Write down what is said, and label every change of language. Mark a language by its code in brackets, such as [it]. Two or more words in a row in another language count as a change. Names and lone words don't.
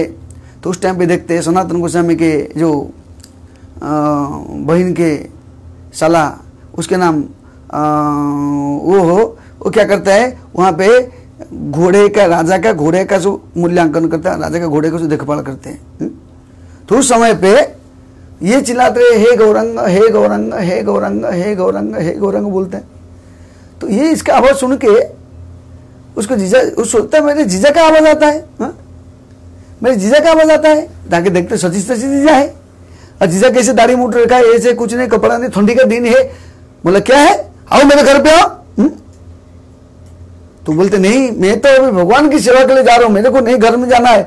[hi] तो उस टाइम पे देखते हैं सनातन गोस्वामी के जो बहन के साला, उसके नाम वो क्या करता है, वहाँ पे राजा का घोड़े का जो मूल्यांकन करता है, राजा का घोड़े का जो देखभाल करते हैं। तो उस समय पे ये चिल्लाते रहे हे गौरंग हे गौरंग हे गौरंग हे गौरंग हे गौरंग बोलते हैं। तो ये इसका आवाज सुन के उसको जीजा, उस सोचता है मेरे जीजा का आवाज आता है, मेरे जीजा का आवाज आता है। जाके देखते सची जीजा है, और जीजा कैसे दाढ़ी मूठ रखा है, ऐसे कुछ नहीं, कपड़ा नहीं, ठंडी का दिन है। बोला क्या है, आओ मेरे घर पे आओ। तो बोलते नहीं मैं तो अभी भगवान की सेवा के लिए जा रहा हूं, मेरे को नहीं घर में जाना है।